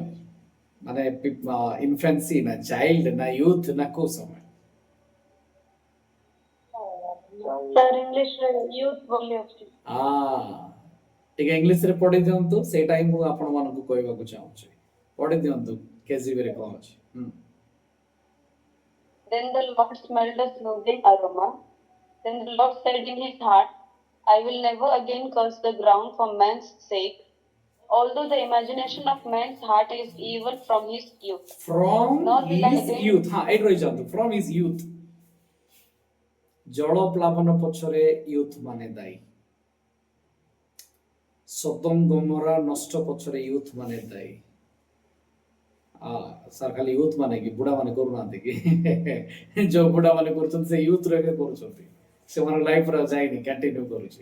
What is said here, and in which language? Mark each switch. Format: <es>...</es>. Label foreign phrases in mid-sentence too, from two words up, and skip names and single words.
<or>ମାନେ ଇନଫାନ୍ସି ନା ଚାଇଲ୍ଡ ନା ୟୁଥ ନା କୋଉ ସମୟ? ଟିକେ ଇଂଲିଶରେ ପଢି ଦିଅନ୍ତୁ, ସେଇଟା ହିଁ ମୁଁ ଆପଣମାନଙ୍କୁ କହିବାକୁ ଚାହୁଁଛି। ପଢି ଦିଅନ୍ତୁ କେଜିବିରେ କଣ ଅଛି।</or> <en>Then the Lord smelled a soothing aroma. Then the Lord said in his heart, I will never again curse the ground for man's sake, although the imagination of man's heart is evil from his youth. From Nor will I his again youth.</en> <or>ଏଇଠି ରହିଯାନ୍ତୁ,</or> <en>from his youth।</en> <or>ଜଳ ପ୍ଲାବନ ପଛରେ ୟୁଥ ମାନେ ଦାୟୀ। ସୋଦମ ଗୋମରା ନଷ୍ଟ ପଛରେ ୟୁଥ ମାନେ ଦାୟୀ। ସାର୍ ଖାଲି ୟୁଥ ମାନେ କି ବୁଢା ମାନେ କରୁନାହାନ୍ତି କି? ଯୋଉ ବୁଢା ମାନେ କରୁଛନ୍ତି ସେ ୟୁଥ ରେ କରୁଛନ୍ତି, ସେମାନଙ୍କ ଲାଇଫ ର ଯାଇନି, କଣ୍ଟିନ୍ୟୁ କରୁଛି।</or>